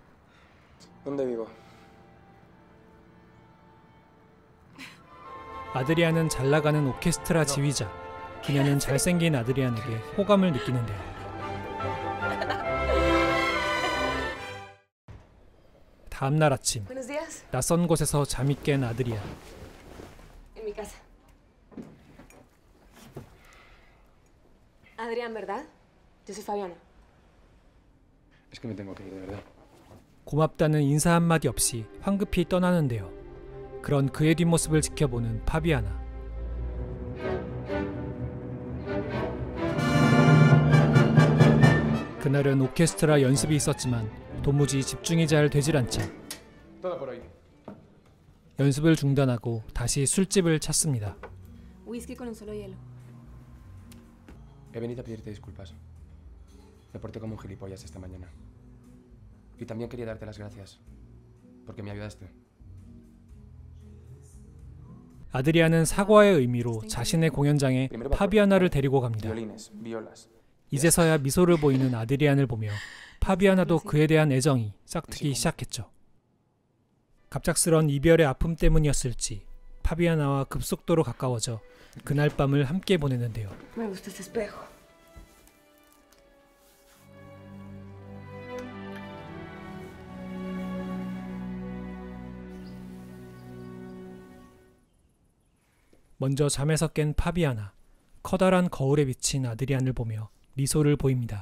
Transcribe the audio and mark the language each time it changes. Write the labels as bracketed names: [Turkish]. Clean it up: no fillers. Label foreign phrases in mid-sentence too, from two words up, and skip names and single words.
[Korean] 아드리안은 잘나가는 오케스트라 지휘자. 그녀는 잘생긴 아드리안에게 호감을 느끼는데요. 다음날 아침, 낯선 곳에서 잠이 깬 아드리안. [Spanish] Adrián, ¿verdad? Yo soy Fabiana. Es que me tengo que ir, de verdad. [Korean] 고맙다는 인사 한마디 없이 황급히 떠나는데요. 그런 그의 뒷모습을 지켜보는 파비아나. 그날은 오케스트라 연습이 있었지만 도무지 집중이 잘 되질 않죠. 연습을 중단하고 다시 술집을 찾습니다. [Spanish] Whisky con un solo hielo. He venido a pedirte disculpas. Me porté como un gilipollas esta mañana. Y también quería darte las gracias, porque me ayudaste. [Korean] 아드리안은 사과의 의미로 자신의 공연장에 파비아나를 데리고 갑니다. 이제서야 미소를 보이는 아드리안을 보며 파비아나도 그에 대한 애정이 싹트기 시작했죠. 갑작스런 이별의 아픔 때문이었을지 파비아나와 급속도로 가까워져 그날 밤을 함께 보내는데요. [Spanish] Me gusta ese espejo. [Korean] 먼저 잠에서 깬 파비아나. 커다란 거울에 비친 아드리안을 보며 미소를 보입니다.